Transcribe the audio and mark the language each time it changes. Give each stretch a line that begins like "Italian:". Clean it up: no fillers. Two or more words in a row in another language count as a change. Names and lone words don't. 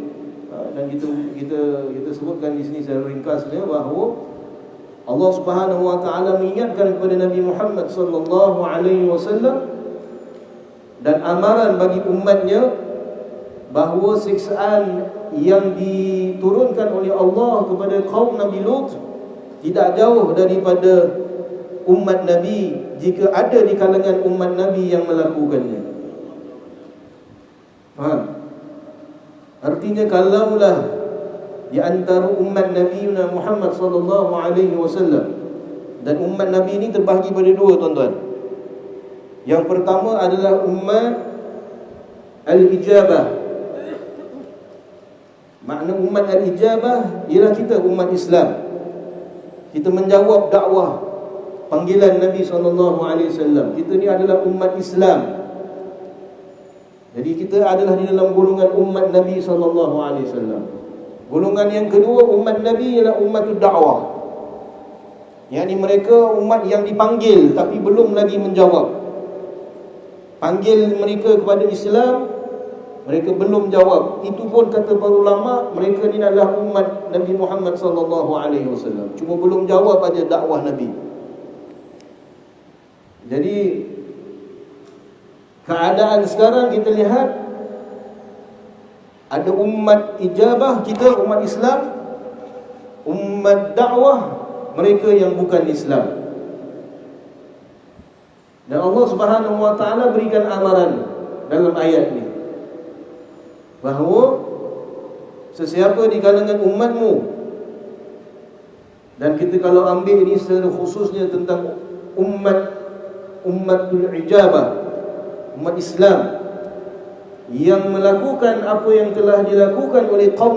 Malay: Dan kita sebutkan di sini secara ringkasnya bahawa Allah
Arabic: Subhanahu wa taala
Malay: mengingatkan kepada Nabi Muhammad
Arabic: sallallahu alaihi wasallam
Malay: dan amaran bagi umatnya bahawa siksaan yang diturunkan oleh Allah kepada kaum Nabi Lut tidak jauh daripada umat Nabi jika ada di kalangan umat Nabi yang melakukannya. Faham? Artinya kalaulah di antara umat Nabi Muhammad
Arabic: sallallahu alaihi wasallam,
Malay: dan umat Nabi ini terbahagi pada dua, tuan-tuan. Yang pertama adalah umat al-ijabah. Makna umat al-ijabah ialah kita umat Islam. Kita menjawab dakwah panggilan Nabi
Arabic: sallallahu alaihi wasallam.
Malay: Kita ni adalah umat Islam. Jadi kita adalah di dalam golongan umat Nabi
Arabic: sallallahu alaihi wasallam.
Malay: Golongan yang kedua umat Nabi ialah umatul dakwah. Yakni mereka umat yang dipanggil tapi belum lagi menjawab. Panggil mereka kepada Islam, mereka belum jawab. Itu pun kata para ulama, mereka ni adalah umat Nabi Muhammad
Arabic: sallallahu alaihi wasallam.
Malay: Cuma belum jawab aja dakwah Nabi. Jadi keadaan sekarang kita lihat ada umat ijabah, kita umat Islam, umat dakwah, mereka yang bukan Islam. Dan Allah
Arabic: Subhanahu wa taala
Malay: berikan amaran dalam ayat ini bahawa sesiapa di kalangan umatmu, dan kita kalau ambil ini secara khususnya tentang umatul ijabah, umat Islam yang melakukan apa yang telah dilakukan oleh kaum